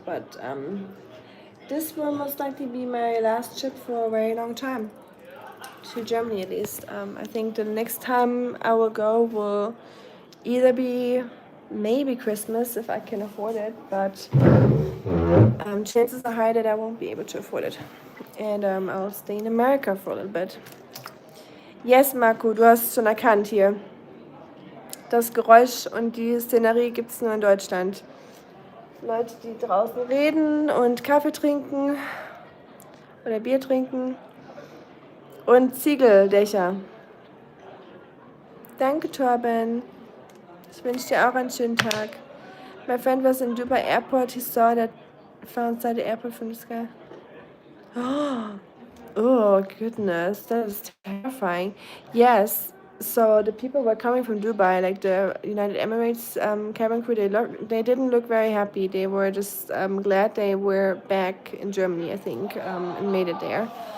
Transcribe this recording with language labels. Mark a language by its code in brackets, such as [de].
[en] But this will most likely be my last trip for a very long time. To Germany at least. I think the next time I will go will either be maybe Christmas if I can afford it, but chances are high that I won't be able to afford it. And I'll stay in America for a little bit. [de] Yes, Marco, du hast es schon erkannt hier. Das Geräusch und die Szenerie gibt es nur in Deutschland. Leute, die draußen reden und Kaffee trinken oder Bier trinken und Ziegeldächer. Danke, Torben. Ich wünsche dir auch einen schönen Tag. [en] My friend was in Dubai airport. He saw that found inside the airport from the sky. Oh, goodness. That is terrifying. Yes. So the people were coming from Dubai, like the United Emirates cabin crew. They didn't look very happy. They were just glad they were back in Germany, I think, and made it there.